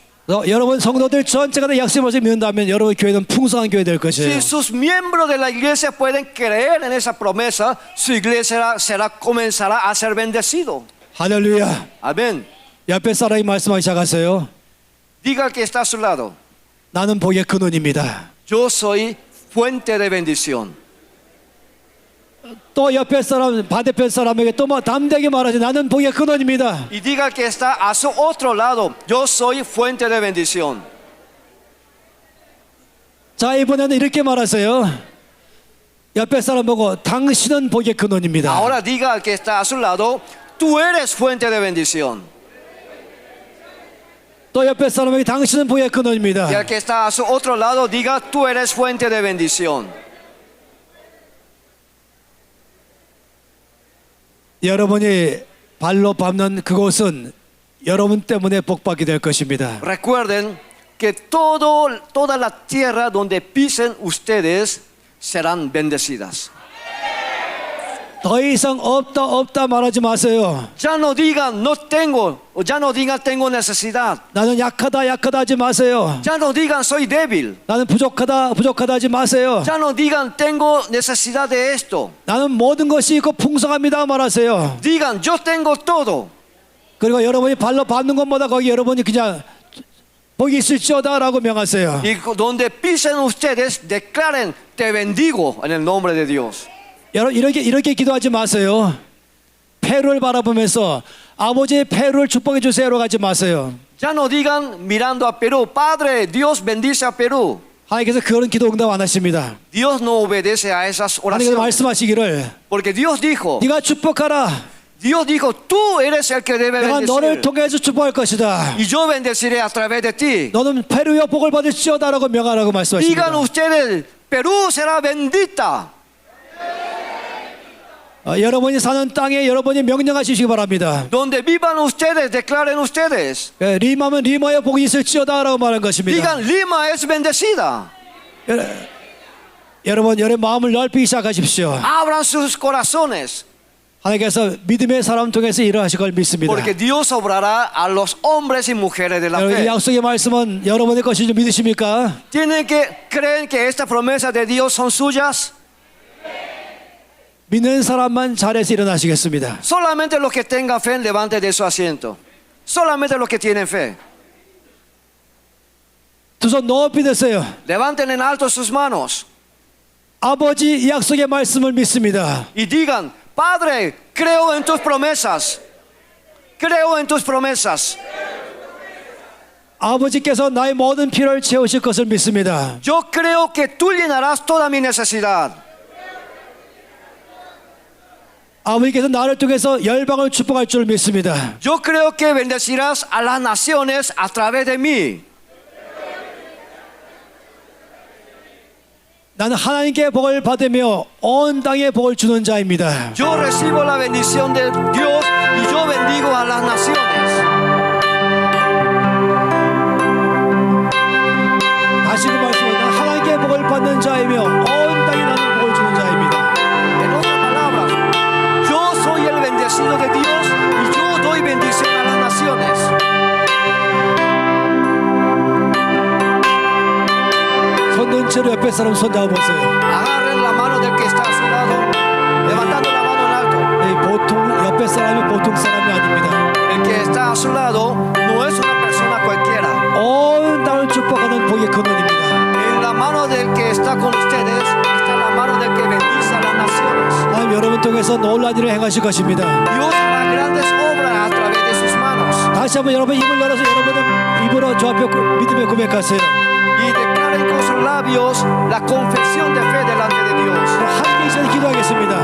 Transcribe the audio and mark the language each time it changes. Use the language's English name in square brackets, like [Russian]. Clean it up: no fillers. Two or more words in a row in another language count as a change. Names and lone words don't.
[Korean] 여러분 성도들 전체가 다 약속의 말씀을 믿는다면 여러분 교회는 풍성한 교회 될 것이에요. [Spanish] Si sus miembros de la iglesia pueden creer en esa promesa, su iglesia comenzará a ser bendecido. [Korean] 할렐루야. [Spanish] Amén. [Korean] 옆에 사람이 말씀하기 시작하세요. [Spanish] Diga al que está a su lado, [Korean] 나는 복의 근원입니다. [Spanish] yo soy fuente de bendición. [Korean] 또 옆에 사람 반대편 사람에게 또 담대하게 말하지. 나는 복의 근원입니다. [Spanish] Y diga al que está a su otro lado, yo soy fuente de bendición. [Korean] 자 이번에는 이렇게 말하세요. 옆에 사람 보고 당신은 복의 근원입니다. [Spanish] Ahora diga al que está a su lado, tú eres fuente de bendición. [Korean] 또 옆에 사람에게 당신은 복의 근원입니다. [Spanish] Y al que está a su otro lado, diga, tú eres fuente de bendición. [Korean] 여러분이 발로 밟는 그곳은 여러분 때문에 복받게 될 것입니다. [Spanish] Recuerden, que toda la tierra donde pisen ustedes serán bendecidas. [Korean] 더 이상 없다 말하지 마세요. [Spanish] Ya no digan no tengo, o ya no digan tengo necesidad. [Korean] 나는 약하다 하지 마세요. [Spanish] Ya no digan soy débil. [Korean] 나는 부족하다 하지 마세요. [Spanish] Ya no digan tengo necesidad de esto. [Korean] 나는 모든 것이 있고 풍성합니다 말하세요. [Spanish] Digan yo tengo todo. [Korean] 그리고 여러분이 발로 밟는 것보다 거기 여러분이 그냥 복이 있을지어다라고 명하세요. [Spanish] Y donde pisen ustedes declaren te bendigo en el nombre de Dios. [Korean] 이렇게 기도하지 마세요. 페루를 바라보면서 아버지의 페루를 축복해 주세요로 가지 마세요. [Spanish] Ya no digan mirando a Perú, Padre, Dios bendice a Perú. [Korean] 하나님께서 그런 기도 응답 안 하십니다. [Spanish] Dios no obedece a esas [Korean] 하나님께서 [Spanish] oraciones. [Korean] 말씀하시기를 [Spanish] Porque Dios dijo, [Korean] 네가 축복하라. [Spanish] Dios dijo, tú eres el que debe [Korean] 내가 너를 [Spanish] bendecir. [Korean] 통해서 축복할 것이다. [Spanish] Y yo bendeciré a través de ti. [Korean] 너는 페루의 복을 받을지어다라고 명하라고 말씀하십니다. [Spanish] Digan ustedes, Perú será bendita. [Korean] 여러분이 사는 땅에 여러분이 명령하시기 바랍니다. [Spanish] Donde vivan ustedes, declaren ustedes. [Korean] 리마면 리마의 복이 있을지어다라고 말한 것입니다. [Spanish] Digan, Lima es bendecida. [Korean] 여러분 마음을 넓히기 시작하십시오. [Spanish] Abran sus corazones. [Korean] 하나님께서 믿음의 사람 통해서 일하실 걸 믿습니다. [Spanish] Porque Dios obrará a los hombres y mujeres de la [Korean] 이 [Spanish] fe. [Korean] 약속의 말씀은 여러분의 것인 줄 믿으십니까? [Spanish] ¿Creen que estas promesas de Dios son suyas? [Korean] 믿는 사람만 자리에서 일어나시겠습니다. [Spanish] Solamente los que tengan fe levanten de su asiento. Solamente los que tienen fe. [Korean] 두 손 높이 드세요. [Spanish] Levanten en alto sus manos [Korean] 아버지 이 약속의 말씀을 믿습니다. [Spanish] y digan, Padre, creo en tus promesas. Creo en tus promesas. [Korean] 아버지께서 나의 모든 필요를 채우실 것을 믿습니다. [Spanish] Yo creo que tú llenarás toda mi necesidad. [Korean] 아버지께서 나를 통해서 열방을 축복할 줄 믿습니다. [Spanish] Yo creo que bendecirás a las naciones a través de mí. [Korean] 나는 하나님께 복을 받으며 온 땅에 복을 주는 자입니다. [Spanish] Yo recibo la bendición de Dios y yo bendigo a las naciones. [Korean] 다시 그 말씀은 하나님께 복을 받는 자이며 온 땅에 나는 복을 주는 자입니다. [Spanish] En otras palabras, yo soy el bendecido de Dios y yo doy bendición a las naciones. [Korean] 손 든 채로 옆에 사람 손 잡아보세요. [Spanish] Agarren la mano del que está a su lado, levantando la mano en alto. [Korean] 보통 옆에 사람이 보통 사람이 아닙니다. [Spanish] El que está a su lado no es una persona cualquiera. [Korean] 온 땅을 축복하는 복의 근원입니다. [Spanish] En la mano del que está con ustedes está la mano del que bendice a las naciones. [Korean] 하나님 여러분 통해서 놀라운 일을 행하실 것입니다. [Spanish] Dios hará grandes obras a través de sus manos. [Korean] 다시 한번 여러분 입을 열어서 여러분은 입으로 주 앞에 믿음에 고백하세요. [Spanish] Y declaren con sus labios la confesión de fe delante de Dios. [Korean] 함께 이제 기도하겠습니다.